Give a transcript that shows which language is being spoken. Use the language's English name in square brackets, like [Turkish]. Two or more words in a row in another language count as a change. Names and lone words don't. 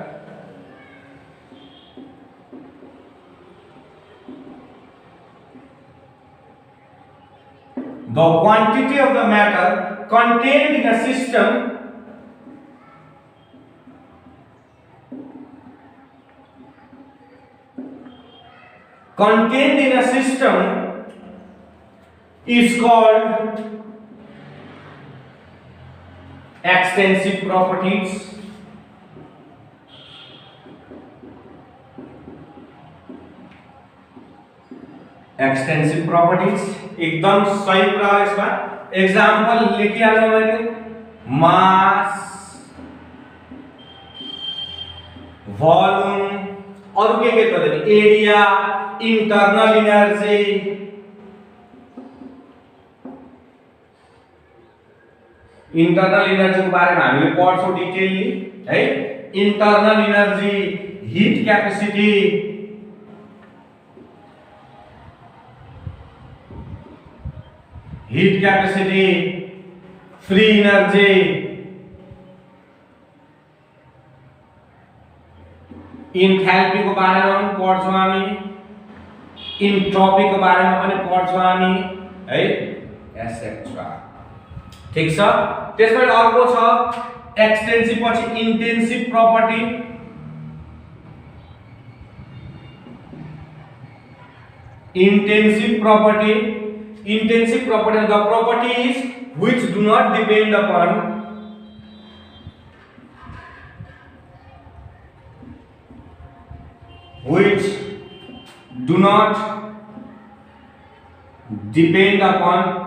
[English] contained in a system is called extensive properties। extensive properties [Nepali] एकदम सही कुरा हो यसमा। एग्जाम्पल लेखिहाल्नु मैले, मास, भोल्युम, अरु के त एरिया, [English] internal energy, internal energy [Nepali] को बारे में हामीले पढ्छौं डिटेलली है। [English] internal energy, heat capacity, free energy, enthalpy [Nepali] को बारे में पनि पढ्छौं हामी, इन्ट्रोपी को बारे में पनि पढ्छौं हामी है, एसेट्रा। ठीक छ, त्यसपछि अर्को छ एक्सटेंसिव पछि [English] intensive property. Intensive property are the properties which do not depend upon which does not depend upon